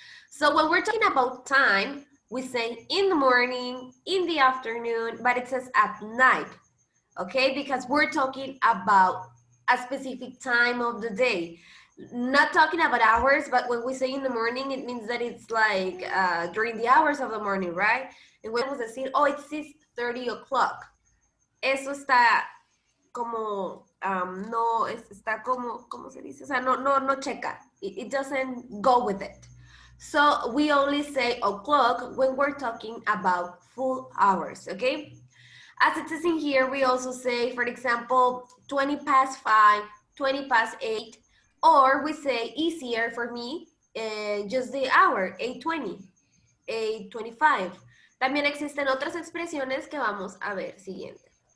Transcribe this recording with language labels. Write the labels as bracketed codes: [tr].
[en] So when we're talking about time, we say in the morning, in the afternoon, but it says at night. Okay, because we're talking about a specific time of the day. Not talking about hours, but when we say in the morning, it means that it's like during the hours of the morning, right? And when we decir, oh, it's 6:30 o'clock. [es] Eso está como, no, está como, ¿cómo se dice? O sea, no checa. [en] It doesn't go with it. So we only say o'clock when we're talking about full hours, okay? As it says in here, we also say, for example, 20 past 5, 20 past 8, or we say easier for me, just the hour, 8:20, 8:25. [es] También existen otras expresiones que vamos a ver siguiente.